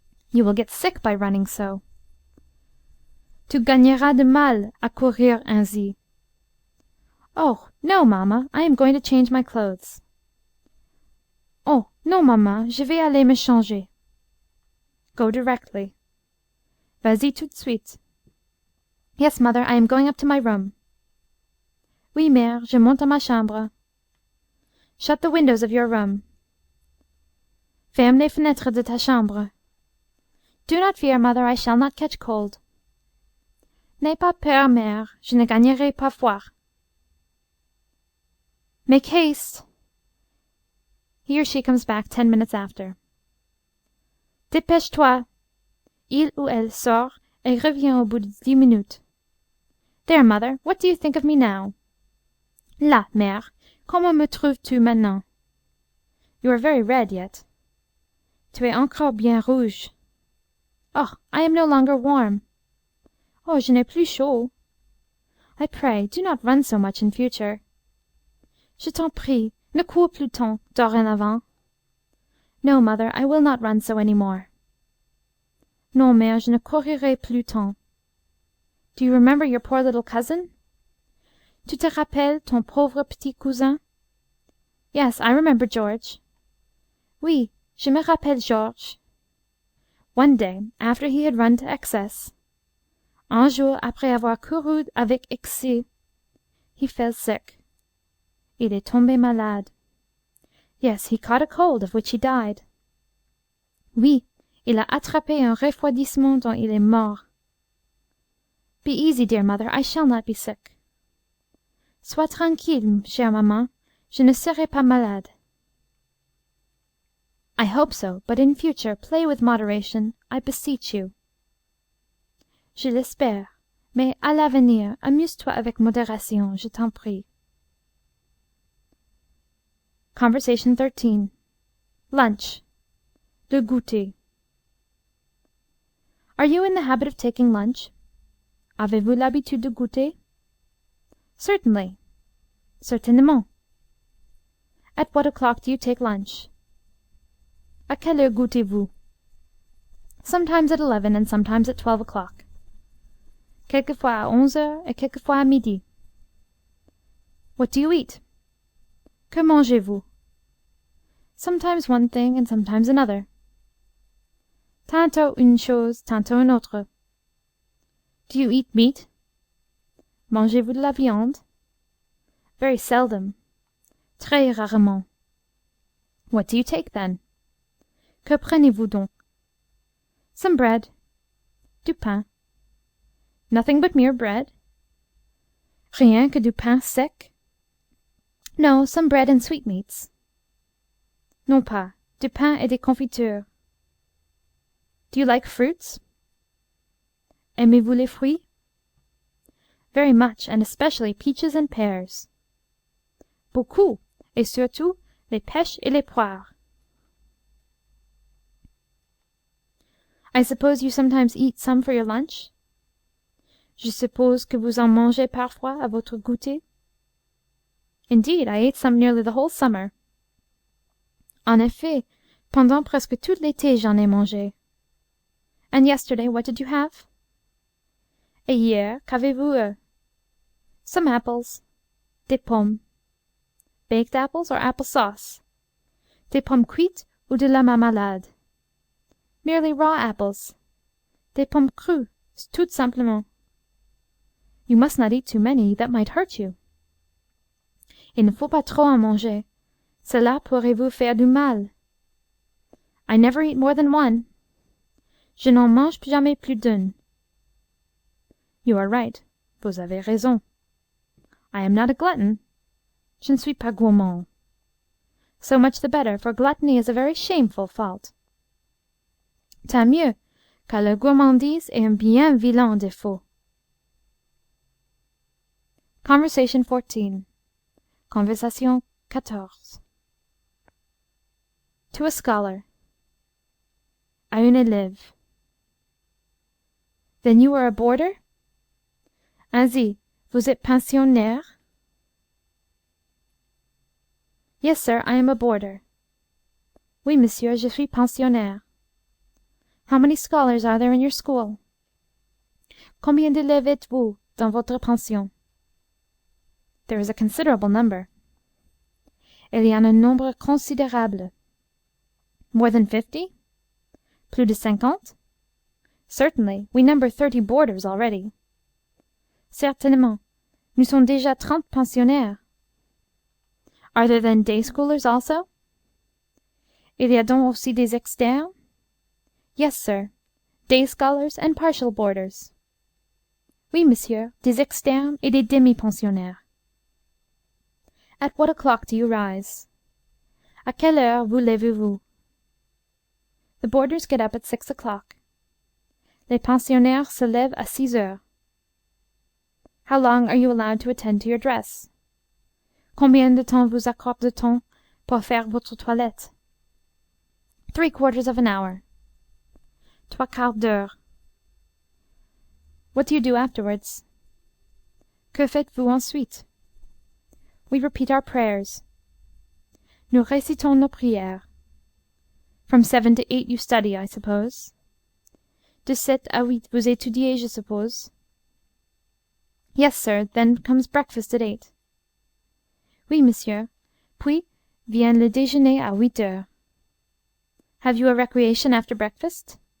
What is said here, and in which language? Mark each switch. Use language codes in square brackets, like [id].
[en] You will get sick by running so. [fr] Tu gagneras de mal à courir ainsi. [en] Oh, no, mamma, I am going to change my clothes. [fr] Oh, non, maman, je vais aller me changer. [en] Go directly. [fr] Vas-y tout de suite. [en] Yes, mother, I am going up to my room. [fr] Oui, mère, je monte à ma chambre. [en] Shut the windows of your room. [fr] Ferme les fenêtres de ta chambre. [en] Do not fear, mother, I shall not catch cold. [fr] N'aie pas peur, mère, je ne gagnerai pas froid. [en] Make haste. He or she comes back 10 minutes after. [fr] Dépêche-toi. Il ou elle sort et revient au bout de 10 minutes. [en] There, mother, what do you think of me now? [fr] Là, mère, comment me trouves-tu maintenant? [en] You are very red yet. [fr] Tu es encore bien rouge. [en] Oh, I am no longer warm. [fr] Oh, je n'ai plus chaud. [en] I pray, do not run so much in future. [fr] Je t'en prie, ne cours plus tant, dorénavant. [en] No, mother, I will not run so any more. [fr] Non, mère, je ne courirai plus tant. [en] Do you remember your poor little cousin? [fr] Tu te rappelles ton pauvre petit cousin? [en] Yes, I remember George. [fr] Oui, je me rappelle George. [en] One day, after he had run to excess, [fr] un jour après avoir couru avec excès, [en] he fell sick. [fr] Il est tombé malade. [en] Yes, he caught a cold of which he died. [fr] Oui, il a attrapé un refroidissement dont il est mort. [en] Be easy, dear mother, I shall not be sick. [fr] Sois tranquille, chère maman, je ne serai pas malade. [en] I hope so, but in future play with moderation, I beseech you. [fr] Je l'espère, mais à l'avenir, amuse-toi avec modération, je t'en prie. [en] Conversation 13. Lunch. [fr] Le goûter. [en] Are you in the habit of taking lunch? [fr] Avez-vous l'habitude de goûter? [en] Certainly. [fr] Certainement. [en] At what o'clock do you take lunch? [fr] À quelle heure goûtez-vous? [en] Sometimes at 11 and sometimes at 12 o'clock. [fr] Quelquefois à 11 et quelquefois à midi. [en] What do you eat? [fr] Que mangez-vous? [en] Sometimes one thing and sometimes another. [fr] Tantôt une chose, tantôt une autre. [en] Do you eat meat? [fr] Mangez-vous de la viande? [en] Very seldom. [fr] Très rarement. [en] What do you take then? [fr] Que prenez-vous donc? [en] Some bread. [fr] Du pain. [en] Nothing but mere bread? [fr] Rien que du pain sec? [en] No, some bread and sweetmeats. [fr] Non pas, du pain et des confitures. [en] Do you like fruits? [fr] Aimez-vous les fruits? [en] Very much, and especially peaches and pears. [fr] Beaucoup, et surtout les pêches et les poires. [en] I suppose you sometimes eat some for your lunch? [fr] Je suppose que vous en mangez parfois à votre goûter? [en] Indeed, I ate some nearly the whole summer. [fr] En effet, pendant presque tout l'été j'en ai mangé. [en] And yesterday, what did you have? [fr] Et hier, qu'avez-vous eu? [en] Some apples. [fr] Des pommes. [en] Baked apples or apple sauce? [fr] Des pommes cuites ou de la marmalade? [en] Merely raw apples. [fr] Des pommes crues, tout simplement. [en] You must not eat too many, that might hurt you. [fr] Il ne faut pas trop en manger. Cela pourrait vous faire du mal. [en] I never eat more than one. [fr] Je n'en mange jamais plus d'une. [en] You are right. [fr] Vous avez raison. [en] I am not a glutton. [fr] Je ne suis pas gourmand. [en] So much the better, for gluttony is a very shameful fault. [fr] Tant mieux, car la gourmandise est un bien vilain défaut. [en] Conversation 14. Conversation 14. To a scholar. [fr] À un élève. [en] Then you are a boarder? [fr] Ainsi, vous êtes pensionnaire? [en] Yes, sir, I am a boarder. [fr] Oui, monsieur, je suis pensionnaire. [en] How many scholars are there in your school? [fr] Combien d'élèves êtes-vous dans votre pension? [en] There is a considerable number. [fr] Il y en a un nombre considérable. [en] More than 50? [fr] Plus de 50? [en] Certainly, we number 30 boarders already. [fr] Certainement, nous sommes déjà 30 pensionnaires. [en] Are there then day scholars also? [fr] Il y a donc aussi des externes? [en] Yes, sir, day scholars and partial boarders. [fr] Oui, monsieur, des externes et des demi-pensionnaires. [en] At what o'clock do you rise? [fr] À quelle heure vous levez-vous? [en] The boarders get up at 6 o'clock. [fr] Les pensionnaires se lèvent à 6 heures. [en] How long are you allowed to attend to your dress? [fr] Combien de temps vous accorde-t-on pour faire votre toilette? [en] 3/4 of an hour. [fr] 3/4 d'heure. [en] What do you do afterwards? [fr] Que faites-vous ensuite? [en] We repeat our prayers. [fr] Nous récitons nos prières. [en] From 7 to 8 you study, I suppose. [fr] De 7 à 8 vous étudiez, je suppose. [en] Yes, sir, then comes breakfast at 8. [fr] Oui, monsieur. Puis vient le déjeuner à 8 heures. [en] Have you a recreation after breakfast?